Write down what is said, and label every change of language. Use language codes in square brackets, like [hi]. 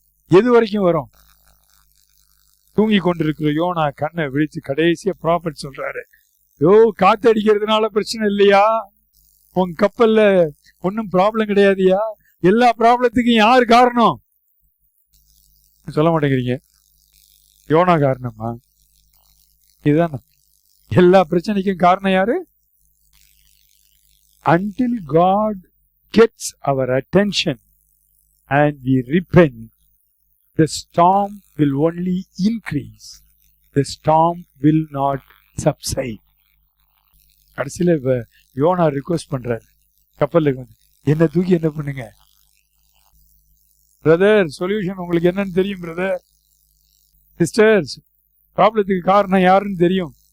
[ta] எது வரைக்கும் வரும்? தூங்கி கொண்டிருக்கிற யோனா கண்ணை விழிச்சு கடைசியா ப்ராஃபட் சொல்றாரு, காத்து அடிக்கிறதுனால பிரச்சனை இல்லையா, உங்க கப்பல்ல ஒன்னும் ப்ராப்ளம் கிடையாதுயா, எல்லா ப்ராப்ளத்துக்கும் யார் காரணம்? சொல்ல மாட்டேங்கிறீங்க. யோனா காரணமா? இதுதான் எல்லா பிரச்சனைக்கும் காரணம் யாரு? [en] Until God gets our attention and we repent, the storm will only increase. The storm will not subside. [ta] கடைசியில யோனா ரிக்வெஸ்ட் பண்றாரு கப்பலுக்கு வந்து, என்ன தூக்கி என்ன பண்ணுங்க பிரதர், சொல்யூஷன் உங்களுக்கு என்னன்னு தெரியும் பிரதர், சிஸ்டர்ஸ், ப்ராப்ளத்துக்கு காரணம் யாருன்னு தெரியும்.